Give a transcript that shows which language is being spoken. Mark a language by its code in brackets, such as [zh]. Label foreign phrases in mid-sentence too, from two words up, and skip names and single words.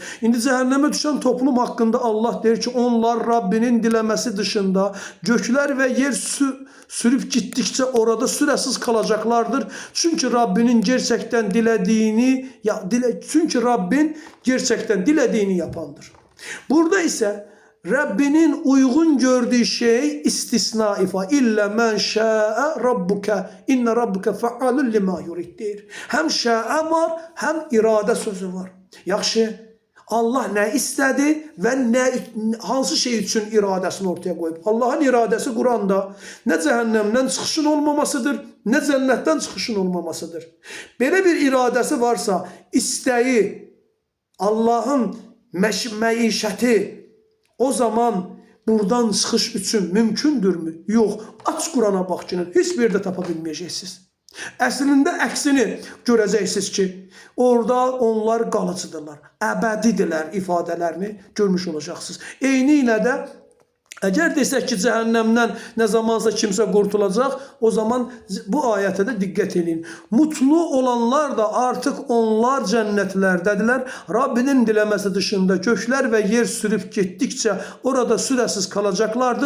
[tr] İndi cehenneme düşen toplum hakkında Allah der ki onlar Rabbinin dilemesi dışında gökler ve yer sürüp gittikçe orada süresiz kalacaklardır. Çünkü Rabbinin gerçekten dilediğini çünkü Rabbin gerçekten dilediğini yapandır. Burada ise Rabbinin uygun gördüğü şey istisna ifa. [ar] إلا من شاء ربك. إن ربك فعال لما يريد. [tr] Hem şa'a var hem irade sözü var. [az] Yaxşı. [tr] Allah ne istedi ve hansı şey için iradesini ortaya koyup. Allah'ın iradesi Kur'an'da ne cehennemden çıkışın olmamasıdır, ne cennetten çıkışın olmamasıdır. Böyle bir iradesi varsa isteği, Allah'ın meişeti, o zaman buradan [az] çıxış üçün mümkündürmü? Yox. Aç Qurana baxın. Heç bir yerdə tapa bilməyəcəksiniz. Əslində əksini görəcəksiniz ki, orada onlar qalıcıdırlar, əbədidirlər ifadələrini görmüş olacaqsınız. Eyni ilə də [tr] eğer desek ki cehennemden ne zamansa kimse kurtulacak, o zaman bu ayete de dikkat edin. Mutlu olanlar da artık onlar cennetlerdedirler. Rabbinin dilemesi dışında gökler ve yer sürüp gittikçe orada süresiz kalacaklardır.